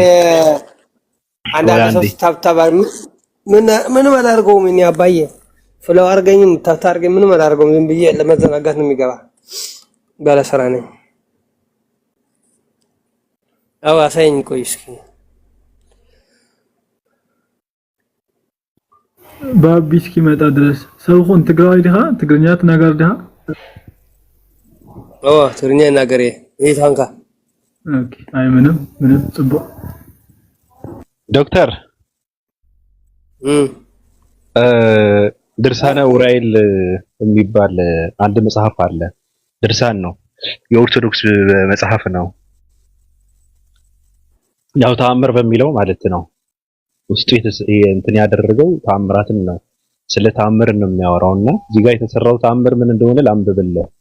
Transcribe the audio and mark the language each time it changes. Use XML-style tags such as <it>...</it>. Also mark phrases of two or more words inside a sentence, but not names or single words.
<am>አንዳንድ ሰው ታብታብ ምንም አላደርገውም። እኔ አባዬ ፍለው አድርገኝም ታብታብ አድርገኝ ምንም አላደርገውም። ዝም ብዬ ለመዘናጋት ነው የሚገባ። ባለ ስራ ነኝ። አዎ አሳየኝ። ቆይ እስኪ ባቢ እስኪመጣ ድረስ</am> <ti>ሰውኹን ትግራዋይ ዲኻ? ትግርኛ ትናገር ዲኻ?</ti> <am>ትግርኛ ናገር ታንካ። ኦኬ አይ ምንም ጽቡቅ። ዶክተር ድርሳነ ኡራኤል የሚባል አንድ መጽሐፍ አለ። ድርሳን ነው፣ የኦርቶዶክስ መጽሐፍ ነው። ያው ተአምር በሚለው ማለት ነው። ውስጡ እንትን ያደረገው ተአምራትን ነው። ስለ ተአምር ነው የሚያወራውና እዚህ ጋር የተሰራው ተአምር ምን እንደሆነ ላንብብልህ።</am>